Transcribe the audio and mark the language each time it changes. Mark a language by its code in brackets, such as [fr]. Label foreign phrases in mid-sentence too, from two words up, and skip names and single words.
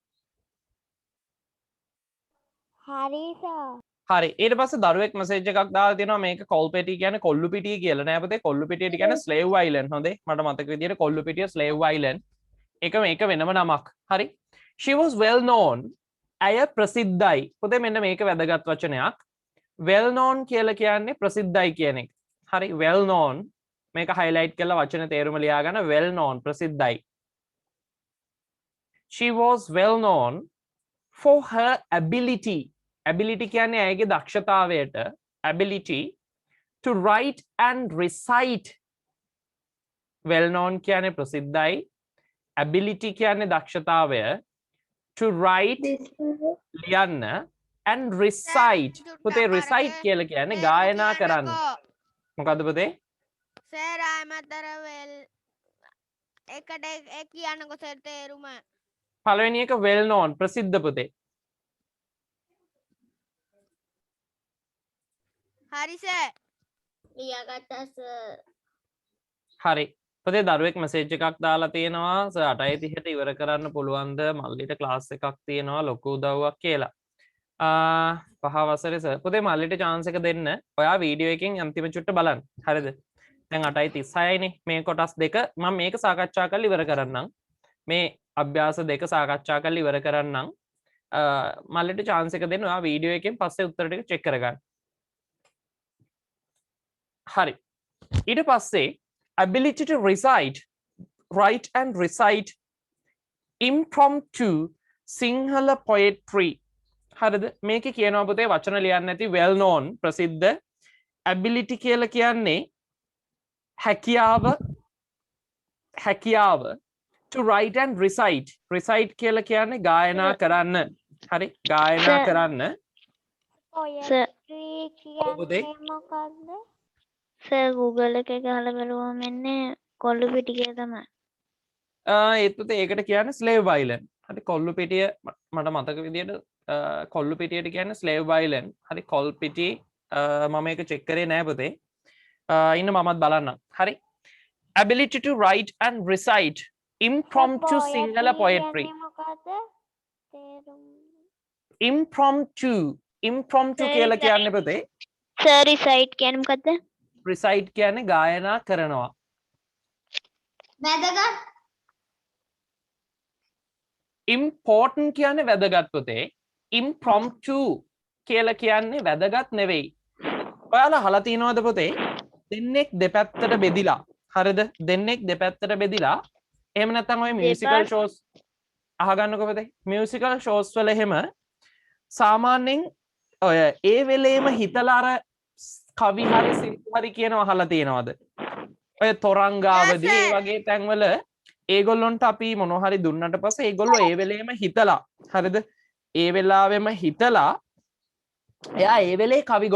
[si] හරි සර්. හරි. ඊට පස්සේ දරුවෙක් මැසේජ් එකක් දාලා තියෙනවා මේක කොල්පෙටි කියන්නේ කොල්ලු පිටිය කියලා නෑ පුතේ. කොල්ලු පිටියට කියන්නේ [en] slave island. [si] හොඳේ. මට මතක විදියට කොල්ලු පිටිය [en] slave island. [si] ඒක මේක වෙනම නමක්. හරි. [en] She was well known. [si] ඇය ප්‍රසිද්ධයි. පුතේ මෙන්න මේක වැදගත් වචනයක්. [en] well known [si] කියලා කියන්නේ ප්‍රසිද්ධයි කියන එක. හරි. [en] well known [si] මේක highlight කරලා වචන තේරුම ලියා ගන්න. [en] well known [si] ප්‍රසිද්ධයි. [en] She was well known for her ability. [si] Ability කියන්නේ ඇයගේ දක්ෂතාවයට. [en] Ability to write and recite. well known [si] කියන්නේ ප්‍රසිද්ධයි. Ability කියන්නේ දක්ෂතාවය. [en] To write ලියන්න and recite. [si] පුතේ recite කියලා කියන්නේ ගායනා කරන්න. මොකද්ද පුතේ? සර් ආමතර වෙල් එකට එක කියන්නකො සර් තේරුම. පළවෙනි එක [en] well known [si] ප්‍රසිද්ධ පුතේ. හරි සර්. ලියාගත්තා සර්. හරි. පුතේ දරුවෙක් මැසේජ් එකක් දාලා තියෙනවා සර් 8:30ට ඉවර කරන්න පුළුවන්ද මල්ලිට ක්ලාස් එකක් තියෙනවා ලොකු උදව්වක් කියලා. පහ වසරේ සර් පුතේ මල්ලිට chance එක දෙන්න. ඔයා වීඩියෝ එකෙන් අන්තිම චුට්ට බලන්න. හරිද? දැන් 8:36නේ මේ කොටස් දෙක මම මේක සාකච්ඡා කරලා ඉවර කරන්නම්. මේ අභ්‍යාස දෙක සාකච්ඡා කරලා ඉවර කරන්නම්. මල්ලිට chance එක දෙන්න. ඔයා වීඩියෝ එකෙන් පස්සේ උත්තර ටික check කරගන්න. හරි. ඊට පස්සේ [en] ability to recite, write and recite impromptu Sinhala poetry. [si] හරිද? මේකේ කියනවා පුතේ වචන ලියන්න නැති [en] well known [si] ප්‍රසිද්ධ ability කියලා කියන්නේ හැකියාව [en] to write and recite. [si] recite කියලා කියන්නේ ගායනා කරන්න. හරි? ගායනා කරන්න. සර් කියන්නේ මොකක්ද? සර් Google එකේ ගහලා බලුවම එන්නේ කොල්ලු පිටිය තමයි. ඒත් පුතේ ඒකට කියන්නේ [en] slave island. [si] හරි කොල්ලු පිටිය මට මතක විදියට කොල්ලු පිටියට කියන්නේ [en] slave island. [si] හරි කොල් පිටි මම මේක check කරේ නෑ පුතේ. ඉන්න මමත් බලන්නම්. හරි. [en] ability to write and recite impromptu Sinhala poetry. [si] impromptu කියලා කියන්නේ පුතේ සර් රිසයිට් කියන්නේ මොකද්ද? recite කියන්නේ ගායනා කරනවා. වැදගත්. important කියන්නේ වැදගත් පුතේ. impromptu කියලා කියන්නේ වැදගත් නෙවෙයි. ඔයාලා අහලා තියෙනවද පුතේ? දෙන්නෙක් දෙපැත්තට බෙදිලා. හරිද? දෙන්නෙක් දෙපැත්තට බෙදිලා. එහෙම නැත්නම් ඔය [en] musical shows [si] අහගන්නකො පුතේ. [en] musical shows [si] වල එහෙම සාමාන්‍යයෙන් ඔය ඒ වෙලේම හිතලා අර කවි හරි සින්දු හරි කියනවා අහලා තියෙනවද? ඔය තොරංගාවදී ඒ වගේ තැන්වල ඒගොල්ලොන්ට අපි මොනවා හරි දුන්නට පස්සේ ඒගොල්ලෝ ඒ වෙලේම හිතලා හරිද? ඒ වෙලාවෙම හිතලා එයා ඒ වෙලේ කවි ගොඩනගනවා.